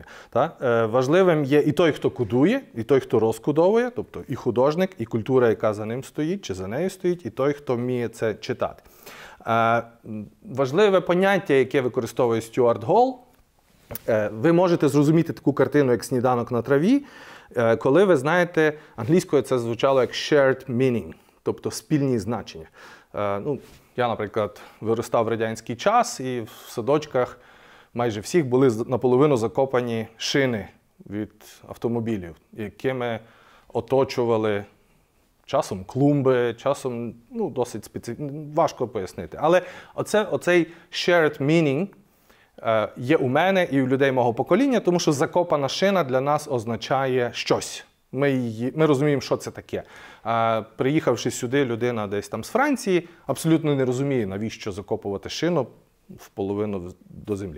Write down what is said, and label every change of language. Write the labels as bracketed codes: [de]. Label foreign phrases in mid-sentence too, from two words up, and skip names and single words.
[uk] Важливим є і той, хто кодує, і той, хто розкодовує, тобто і художник, і культура, яка за ним стоїть, чи за нею стоїть, і той, хто вміє це читати. Важливе поняття, яке використовує Стюарт Голл, ви можете зрозуміти таку картину, як «Сніданок на траві», Коли ви знаєте, англійською це звучало як [en] shared meaning, [uk] тобто спільні значення. Я, наприклад, виростав в радянський час, і в садочках майже всіх були наполовину закопані шини від автомобілів, якими оточували часом клумби, часом досить важко пояснити. Але оцей [en] shared meaning [uk] є у мене і у людей мого покоління, тому що закопана шина для нас означає щось. Ми розуміємо, що це таке. Приїхавши сюди, людина десь там з Франції абсолютно не розуміє, навіщо закопувати шину в половину до землі.